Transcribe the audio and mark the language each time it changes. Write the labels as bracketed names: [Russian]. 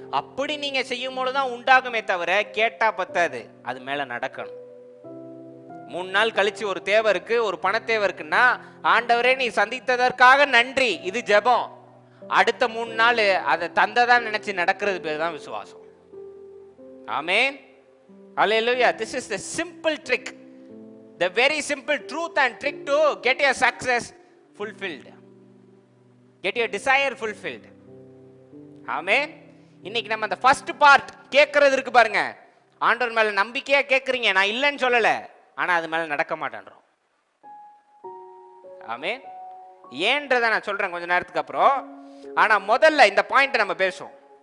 [Tamil] அப்படி நீங்க செய்யும் போதுதான் உண்டாகுமே தவிர கேட்டா பத்தாது, அது மேல நடக்கணும். 3 நாள் கழிச்சு ஒரு தேவை இருக்கு, ஒரு பணத்தேவை இருக்குன்னா, ஆண்டவரே நீ சந்தித்ததற்காக நன்றி, இது ஜெபம். அடுத்த 3 நாள் அதை தந்ததான் நினைச்சு நடக்கிறது பேர் தான் விசுவாசம். ஆமென். அல்லேலூயா. [English] This is the simple trick, the very simple truth and trick to get your success fulfilled, get your desire fulfilled. [Tamil] ஆமென். இன்னைக்கு நம்ம அந்த ஃபர்ஸ்ட் பார்ட் கேட்கறது இருக்கு பாருங்க. ஆண்டவர் மேல நம்பிக்கையா கேட்கறீங்க, நான் இல்லைன்னு சொல்லல, ஆனா அது மேல நடக்க மாட்டேன்றோம். ஆமென். ஏன்றதை நான் சொல்றேன் கொஞ்ச நேரத்துக்கு அப்புறம். ஆனா முதல்ல இந்த பாயிண்ட் நம்ம பேசுவோம்.